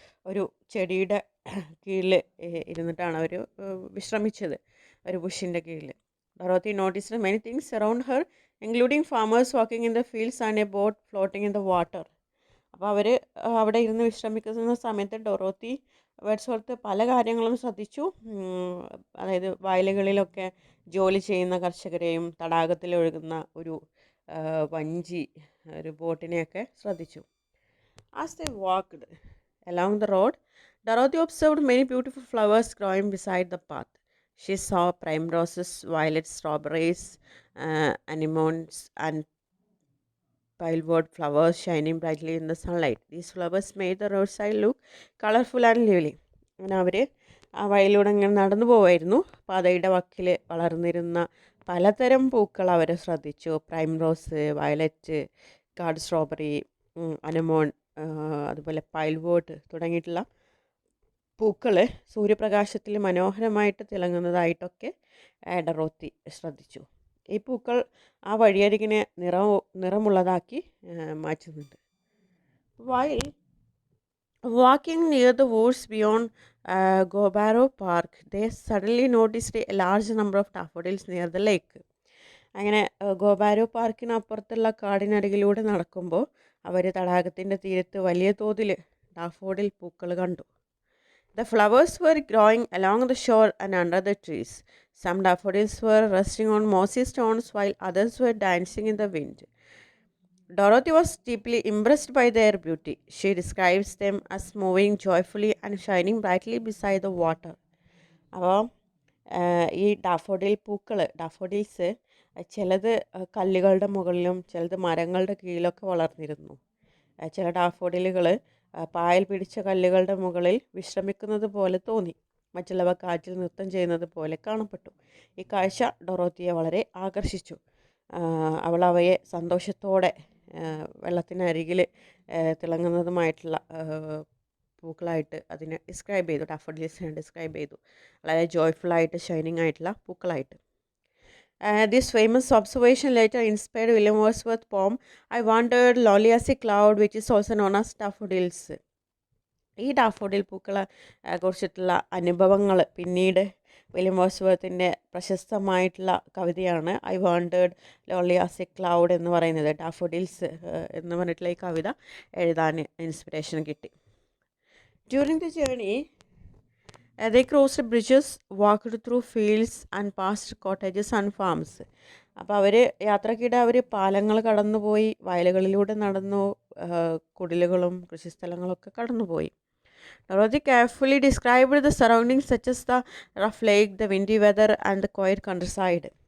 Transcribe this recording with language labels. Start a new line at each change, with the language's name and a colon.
Malayalam: ഒരു ചെടിയുടെ കീഴിൽ ഇരുന്നിട്ടാണ് അവർ വിശ്രമിച്ചത്, ഒരു ബുഷിൻ്റെ കീഴിൽ.
English: Dorothy noticed many things around her, including farmers walking in the fields and a boat floating in the water.
Malayalam: അപ്പോൾ അവർ അവിടെ ഇരുന്ന് വിശ്രമിക്കുന്ന സമയത്ത് ഡൊറോത്തി വേർഡ്സ്വർത്ത് പല കാര്യങ്ങളും ശ്രദ്ധിച്ചു. അതായത് വയലുകളിലൊക്കെ ജോലി ചെയ്യുന്ന കർഷകരെയും തടാകത്തിൽ ഒഴുകുന്ന ഒരു വഞ്ചി, ഒരു ബോട്ടിനെയൊക്കെ ശ്രദ്ധിച്ചു.
English: As they walked along the road, Dorothy observed many beautiful flowers growing beside the path. She saw primroses, violets, strawberries, anemones, and pilewort flowers shining brightly in the sunlight. These flowers made the roadside look colorful and lively.
Malayalam: അങ്ങനെ അവർ ആ വഴിയിലൂടെ ഇങ്ങനെ നടന്നു പോവായിരുന്നു. പാതയുടെ വക്കിൽ വളർന്നിരുന്ന പലതരം പൂക്കൾ അവർ ശ്രദ്ധിച്ചു. Prime rose, violet, guard strawberry, അനമോൺ, അതുപോലെ പൈൽവോട്ട് തുടങ്ങിയിട്ടുള്ള പൂക്കൾ സൂര്യപ്രകാശത്തിൽ മനോഹരമായിട്ട് തിളങ്ങുന്നതായിട്ടൊക്കെ ഡൊറോത്തി ശ്രദ്ധിച്ചു. ഈ പൂക്കൾ ആ വഴിയരികിനെ നിറമുള്ളതാക്കി മാറ്റുന്നുണ്ട്.
English: While walking near the woods beyond Gobaro Park, they suddenly noticed a large number of daffodils near the lake.
Malayalam: അങ്ങനെ ഗോബാരോ പാർക്കിനപ്പുറത്തുള്ള കാടിനരികിലൂടെ നടക്കുമ്പോൾ അവർ തടാകത്തിൻ്റെ തീരത്ത് വലിയ തോതിൽ ഡാഫോഡിൽ പൂക്കൾ കണ്ടു.
English: The flowers were growing along the shore and under the trees. Some daffodils were resting on mossy stones while others were dancing in the wind. Dorothy was deeply impressed by their beauty. She describes them as moving joyfully and shining brightly beside the water.
Malayalam: അപ്പോൾ ഈ daffodils ചിലത് കല്ലുകളുടെ മുകളിലും ചിലത് മരങ്ങളുടെ കീഴിലൊക്കെ വളർന്നിരുന്നു. ചില ഡാഫോഡിലുകൾ പായൽ പിടിച്ച കല്ലുകളുടെ മുകളിൽ വിശ്രമിക്കുന്നത് പോലെ തോന്നി. മറ്റുള്ളവ കാറ്റിൽ നൃത്തം ചെയ്യുന്നത് പോലെ കാണപ്പെട്ടു. ഈ കാഴ്ച ഡൊറോത്തിയെ വളരെ ആകർഷിച്ചു. അവൾ അവയെ സന്തോഷത്തോടെ വെള്ളത്തിനരികിൽ തിളങ്ങുന്നതുമായിട്ടുള്ള പൂക്കളായിട്ട് അതിനെ ഡിസ്ക്രൈബ് ചെയ്തു. ഡാഫോഡിൽസിനെ ഡിസ്ക്രൈബ് ചെയ്തു. വളരെ ജോയ്ഫുള്ളായിട്ട് ഷൈനിങ് ആയിട്ടുള്ള പൂക്കളായിട്ട്.
English: This famous observation later inspired William Wordsworth's poem I Wandered Lonely as a Cloud, which is also known as Daffodils.
Malayalam: ഈ ഡാഫോഡിൽ പൂക്കളെ കുറിച്ചിട്ടുള്ള അനുഭവങ്ങൾ പിന്നീട് വില്യം വേഴ്സ്വർത്തിൻ്റെ പ്രശസ്തമായിട്ടുള്ള കവിതയാണ് I wanted lonely as A cloud എന്ന് പറയുന്നത്. ഡാഫോഡിൽസ് എന്ന് പറഞ്ഞിട്ടുള്ള ഈ കവിത എഴുതാൻ ഇൻസ്പിറേഷൻ കിട്ടി.
English: During the journey they crossed bridges, walked through fields and past cottages and farms.
Malayalam: അപ്പോൾ അവർ യാത്രക്കിടെ അവർ പാലങ്ങൾ കടന്നുപോയി, വയലുകളിലൂടെ നടന്നു, കുടിലുകളും കൃഷിസ്ഥലങ്ങളൊക്കെ കടന്നുപോയി.
English: Dorothy carefully described the surroundings such as the rough lake, the windy weather and the quiet countryside.